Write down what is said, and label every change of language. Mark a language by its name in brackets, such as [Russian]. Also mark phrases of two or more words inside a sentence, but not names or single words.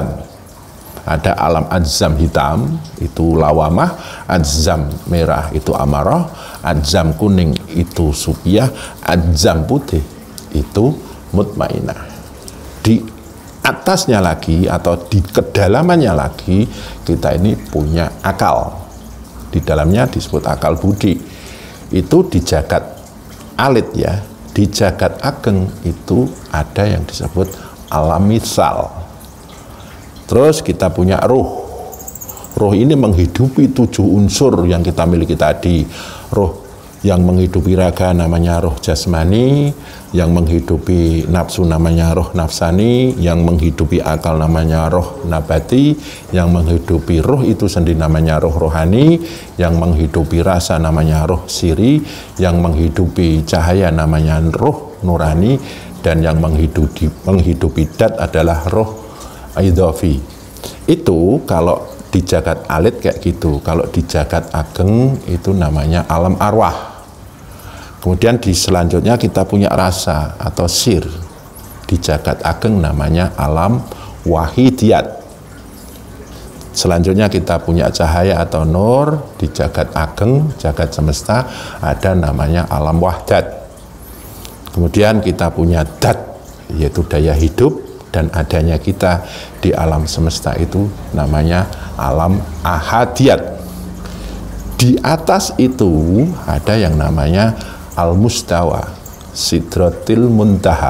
[Indonesian] Ada alam adzam hitam, itu lawamah, adzam merah itu amarah, adzam kuning itu supiyah, adzam putih itu mutmainah. Di atasnya lagi atau di kedalamannya lagi kita ini punya akal. Di dalamnya disebut akal budi. Itu di jagat alit ya. Di jagat ageng itu ada yang disebut alam misal. Terus kita punya roh. Roh ini menghidupi 7 unsur yang kita miliki tadi. Roh yang menghidupi raga namanya roh jasmani, yang menghidupi nafsu namanya roh nafsani, yang menghidupi akal namanya roh nabati, yang menghidupi roh itu sendiri namanya roh rohani, yang menghidupi rasa namanya roh siri, yang menghidupi cahaya namanya roh nurani, dan yang menghidupi dat adalah roh idhofi. Itu kalau di jagat alit kayak gitu. Kalau di jagat ageng itu namanya alam arwah. Kemudian di selanjutnya kita punya rasa atau sir. Di jagat ageng namanya alam wahidiyat. Selanjutnya kita punya cahaya atau nur. Di jagat ageng, jagat semesta ada namanya alam wahdat. Kemudian kita punya dat, yaitu daya hidup, dan adanya kita di alam semesta itu namanya alam ahadiyat. Di atas itu ada yang namanya al-mustawa, sidratil muntaha.